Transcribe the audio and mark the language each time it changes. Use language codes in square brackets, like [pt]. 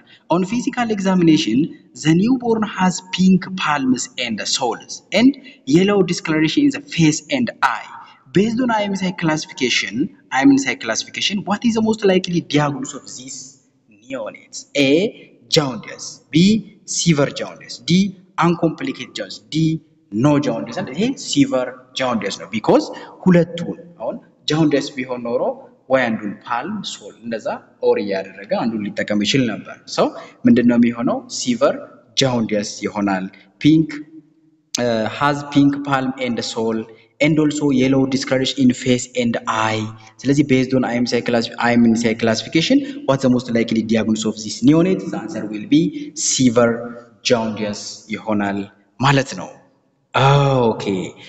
[en] On physical examination, the newborn has pink palms and soles and yellow discoloration in the face and eye. Based on IMSI classification, what is the most likely diagnosis of these neonates? A. Jaundice. B. Severe jaundice. D. Uncomplicated jaundice. D. No jaundice. And A. Severe jaundice. No, because [am] ሁለቱን አሁን jaundice ቢሆን ኖሮ ወይ አንዱን palm ሶል እንደዛ ኦር ያደረገ አንዱን ሊጠቀም ይችል ነበር። ሰው ምንድነው የሚሆነው? ሲቨር jaundice ይሆናል። [en] ፒንክ has pink palm and sole and also yellow discoloration in face and eye. [am] ስለዚህ [en] based on IMSI classification, what's the most likely diagnosis of this neonate? The answer will be severe jaundice [am] ይሆናል ማለት ነው። [en] Okay.